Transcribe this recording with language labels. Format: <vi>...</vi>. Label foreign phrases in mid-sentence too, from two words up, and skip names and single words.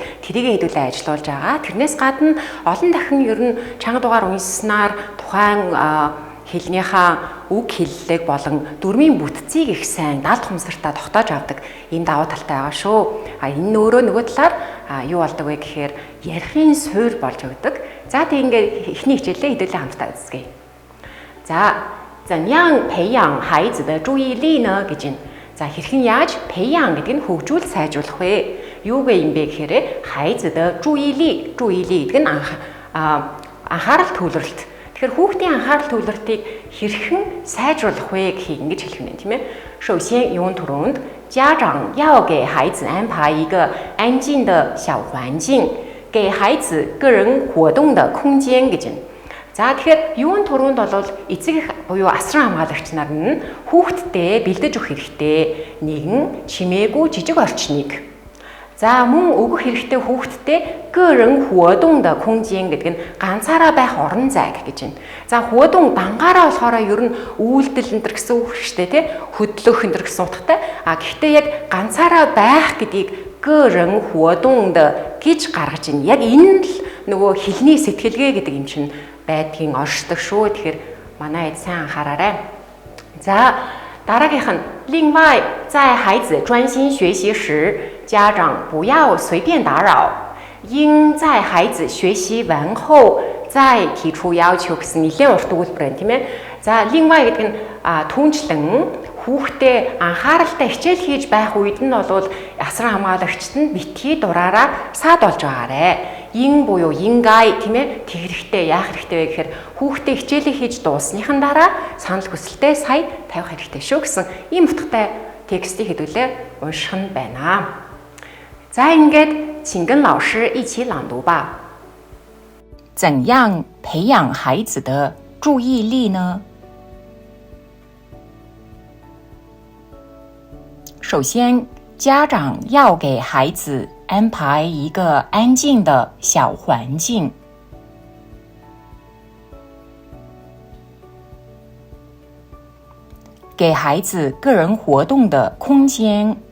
<mn>Тэрийг хэдүүлээ ажилуулж байгаа. Тэрнээс гадна олон дахин ер нь чанга дугаар уншсанаар тухайн хэлнийхаа үг хэллэг болон дүрмийн бүтцийг их сайн далд хумсартаа тогтоож авдаг ийм давуу талтай байгаа шүү. Энэ нөгөө талаар юу болдог вэ гэхээр ярихын суурь болж өгдөг. За тийм ингээд эхний хичээлээ хэдүүлээ хамтдаа үзье.</mn> <zh>За 怎样培养孩子的注意力呢</zh> <mn>гэж байна. За хэрхэн яаж 培养 гэдэг нь хөгжүүл сайжруулах вэ? Юу вэ юм бэ гэхээр</mn> <zh>孩子的注意力</zh> <mn>гэдэг нь анхаарал төвлөрөлт. Тэгэхээр хүүхдийн анхаарал төвлөртийг хэрхэн сайжруулах вэ гэхийг ингэж хэлэх нь тийм ээ.</mn> <zh>首先</zh> <mn>юун түрүүнд</mn> <zh>家长要给孩子安排一个安静的小环境，给孩子个人活动的空间</zh> <mn>гэж байна. За тэгэхээр юун түрүүнд бол эцэг буюу асран хамгаалагч нар нь хүүхдтэй бэлдэж өгөх хэрэгтэй нэгэн чимээгүй жижиг орчныг. За мөн өгөх хэрэгтэй хүүхдтэй</mn> <zh>个人活动的空间</zh> <mn>гэдэг нь ганцаараа байх орон зайг гэж байна. За 活动 дангаараа болохоор ер нь үйлдэл энэ гэсэн үг шүү дээ тий. Хөдлөх энэ гэсэн утгатай. Гэхдээ яг ганцаараа байх гэдгийг</mn> <zh>个人活动的</zh> <mn>гэж гаргаж байна. Яг энэ л нөгөө хэлний сэтгэлгээ гэдэг юм чинь байдгийн оршдог шүү. Тэгэхээр манай эд сайн анхаараарай. За дараагийнх нь</mn> <zh>另外在孩子专心学习时家长不要随便打扰，应在孩子学习完后再提出要求</zh> <mn>гэсэн нэлээд урт өгүүлбэр байна тийм ээ. За 另外 гэдэг нь түүнчлэн хүүхдээ анхааралтай хичээл хийж байх үед нь бол асран хамгаалагчд нь битгий дураараа саад болж байгаарэ. Ин буюу ингай тийм ээ. Тэг хэрэгтэй яах хэрэгтэй вэ гэхээр хүүхдээ хичээлээ хийж дуусныхан дараа санал хүсэлтээ сая тавих хэрэгтэй шүү гэсэн ийм утгатай текстийг хэдүүлээ унших нь байна. За ингээд</mn> <zh>请跟老师一起朗读吧。怎样培养孩子的注意力呢？首先，家长要给孩子安排一个安静的小环境，给孩子个人活动的空间。</zh>